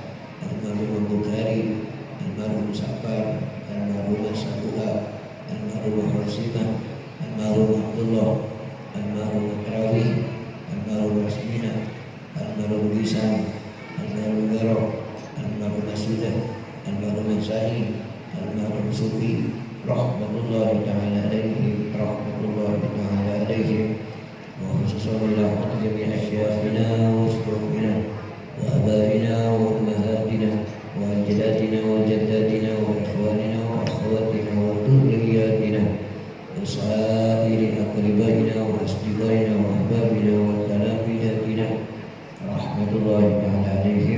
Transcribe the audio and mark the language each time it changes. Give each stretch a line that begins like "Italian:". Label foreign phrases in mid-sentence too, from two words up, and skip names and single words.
Indonesian: almarhumah Bukhari, almarhum Safar, almarhumah Sabula, almarhumah Rasimah, almarhum Abdullah, almarhum Trawi, almarhum Rasmina, almarhum Lisan, almarhum Garo, almarhum Sudah, almarhum Sani, almarhum Sufi,
Arabic: رحمة الله تعالى عليه، رحمة الله تعالى عليه. وخصوصا إلى حق جميع أشياخنا وشيوخنا وآبائنا وأمهاتنا وأجدادنا وجداتنا وإخواننا وأخواتنا وذرياتنا وسائر أقربائنا وأصدقائنا وأحبابنا وتلامذتنا رحمة الله تعالى عليهم.